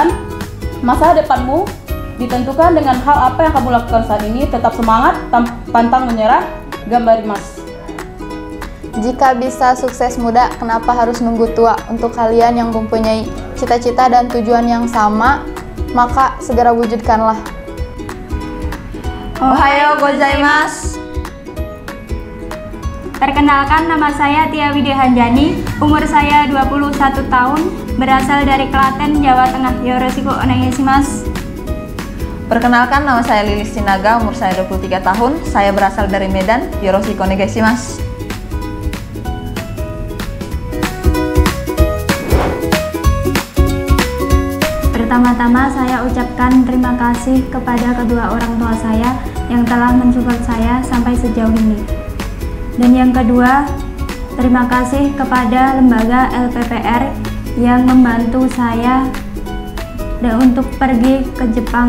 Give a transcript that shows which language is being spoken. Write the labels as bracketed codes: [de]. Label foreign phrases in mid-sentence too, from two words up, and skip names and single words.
[id] Masa depanmu ditentukan dengan hal apa yang kamu lakukan saat ini. Tetap semangat, pantang menyerah, gambar Mas. Jika bisa sukses muda, kenapa harus nunggu tua? Untuk kalian yang mempunyai cita-cita dan tujuan yang sama, maka segera wujudkanlah. [ja] おはようございます. [id] Perkenalkan, nama saya Tia Widya Hanjani, umur saya 21 tahun, berasal dari Klaten, Jawa Tengah. [ja] よろしくお願いします. [id] Perkenalkan, nama saya Lilis Sinaga, umur saya 23 tahun, saya berasal dari Medan. [ja] よろしくお願いします. [id] Pertama-tama saya ucapkan terima kasih kepada kedua orang tua saya yang telah mensupport saya sampai sejauh ini. Dan yang kedua, terima kasih kepada lembaga LPPR yang membantu saya untuk pergi ke Jepang.